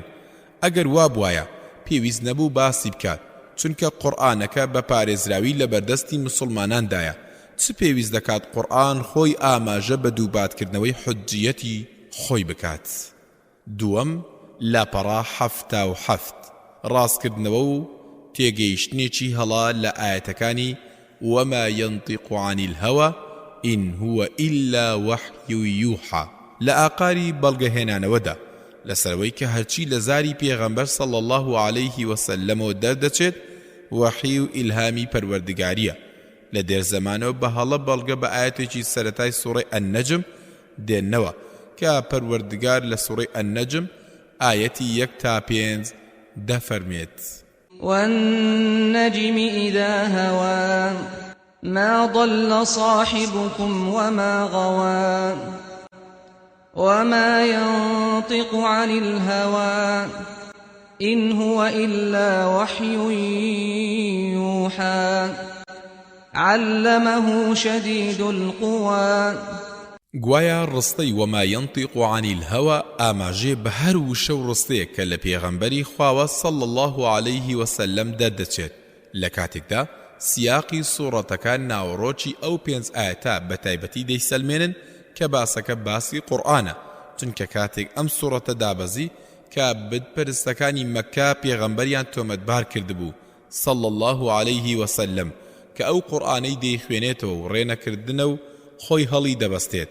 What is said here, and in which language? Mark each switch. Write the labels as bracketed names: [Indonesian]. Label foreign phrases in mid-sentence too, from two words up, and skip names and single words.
[Central Kurdish] ئەگەر وا بوایە پێویست نەبوو باسی بکات چونکە قورئانەکە بە پارێزراوی لە بەردەستی مسلماناندایە. چ پێویست دەکات قورئان خۆی ئاماژە بە دووباتکردنەوەی حجیەتی خۆی بکات؟ دووەم لاپەڕا 77 ڕاستکردنەوە و تێگەیشتنێکی هەڵا لە ئاەتەکانی [Arabic] وما ينطق عن الهوى إن هو إلا وحي يوحى [Central Kurdish] لە ئاقاری بەڵگەهێنانەوەدا لەسەرەوەی کە هەرچی لە زاری پێغەمبەر [Arabic] صلی الله عليه وسلم [Central Kurdish] و دەردەچێت وحی و ئیلهامی پەروەردگاریە. لە دێر زەمانەوە بە هەڵە بەڵگە بە ئاەتێکی سەرەتای سوڕەی ئەننەجم دێننەوە کە پەروەردگار لە سوڕەی ئەننەجم ئاەتی 1 تا 5 دەفەرمێت [Arabic] والنجم إذا هوى ما ضل صاحبكم وما غوى وما ينطق عن الهوى إن هو إلا وحي يوحى علمه شديد القوى. [Central Kurdish] گوایە ڕستەی [Arabic] وما ينطق عن الهوى [Central Kurdish] ئاماژێ بە هەر وشە و ڕستەیە کە لە پێغەمبەری خواوە [Arabic] صلی الله عليه وسلم [Central Kurdish] دەردەچێت. لە کاتێکدا سیاقی سوورەتەکان ناوەڕۆکی ئەو 5 ئاەتە بە تایبەتی دەیسەلمێنن کە باسەکە باسی قورئانە چونکە کاتێک ئەم سوورەتە دابەزی کە بتپەرستەکانی مەککە پێغەمبەریان تۆمەتبار کردبوو [Arabic] صلی الله عليه وسلم [Central Kurdish] کە ئەو قورئانەی دەیخوێنێتەوە و ڕێنەکردنە و خۆی هەڵی دەبەستێت.